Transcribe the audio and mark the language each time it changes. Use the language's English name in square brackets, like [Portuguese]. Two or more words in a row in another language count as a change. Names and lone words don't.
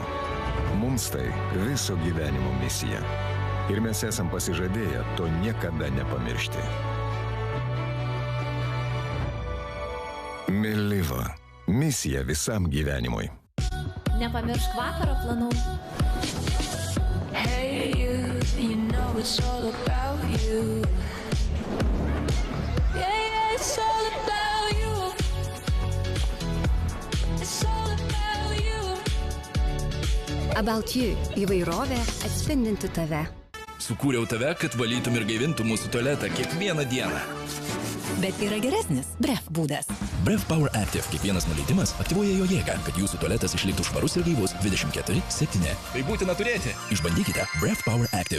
[Lithuanian] Mums tai viso gyvenimo misija. Ir mes esam pasižadėję to niekada nepamiršti. Meliva. Misija visam gyvenimui. Nepamiršk vakaro planų. [English] Hey you know it's all about you. Yeah, it's all about you. It's all about you. About you. [Lithuanian] Įvairovė atspindinti tave. Sukūriau tave, kad valytum ir gaivintum mūsų tualetą kiekvieną dieną. Bet yra geresnis Bref būdas. Bref Power Active. Kiekvienas nuleidimas aktyvuoja jo jėgą, kad jūsų tualetas išliktų švarus ir gaivus 24/7. Tai būtina turėti. Išbandykite Bref Power Active.